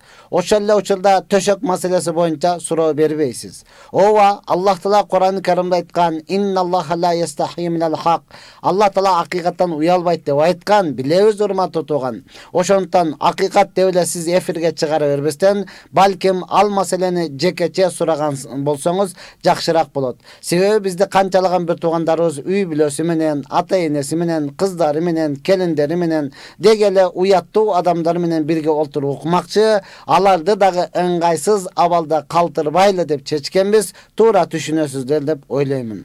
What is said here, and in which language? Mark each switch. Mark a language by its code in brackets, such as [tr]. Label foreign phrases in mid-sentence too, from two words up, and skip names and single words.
[ky] ошол эле учурда төшөк маселеси боюнча суроо бербейсиз. Ооба, [ar] الله تعالى [ky] Кур'ан-ы Каримде айткан: [ar] "إن الله لا يستحيي من الحق". [ky] Аллах Таала акыйкаттан уялбайт деп айткан, билебиз урматтуу туган. Ошондон акыйкат деп эле сиз эфирге чыгара бербестен, балким ал маселени жекече сураган болсоңуз жакшыраак болот. Себеби бизде канчалаган бир туугандарыбыз үй бүлөсү менен, ата-энеси менен, кыздары менен, келиндери менен, дегеле уяттуу адамдар менен бирге олтуруп укмакчы, аларды дагы ыңгайсыз абалда калтырбайлы деп чечкенбиз, туура түшүнөсүздөр деп ойлоймун.